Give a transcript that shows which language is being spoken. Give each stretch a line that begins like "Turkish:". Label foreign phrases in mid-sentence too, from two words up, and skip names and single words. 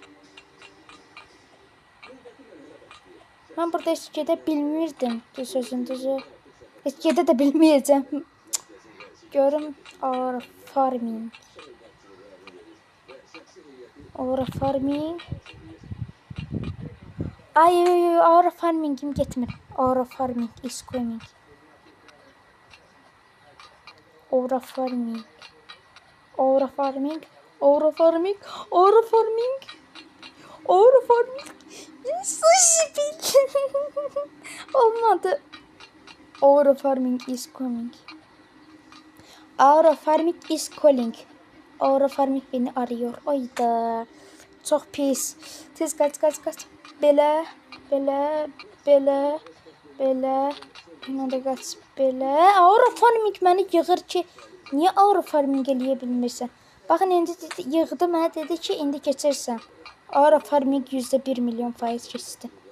Azerbaijani: Mən burada heç gedə bilmirdim. Sözün düzü. Heç gedə də bilməyəcəm. Görüm
English: aura farming. Aura farming.
Azerbaijani: Ay,
English: aura farmingim
Azerbaijani: getmir.
English: Aura farming is coming. Aura farming. Aura farming. Aura farming. Aura farming. Aura farming.
Azerbaijani: Olmadı.
English: Aura farming is coming. Aura farming is calling. Aura farming
Turkish: beni arıyor. Ayda. Çok pis. Tez kaç.
Azerbaijani: Belə. Buna da qaç. Belə.
English: Aura farming
Azerbaijani: məni yığır ki, niyə
English: aura farming
Azerbaijani: eləyə bilmirsən? Baxın, indi yığdı, mənə dedi ki, indi keçirsən.
English: Aura farming
Azerbaijani: %1 milyon faiz keçdi.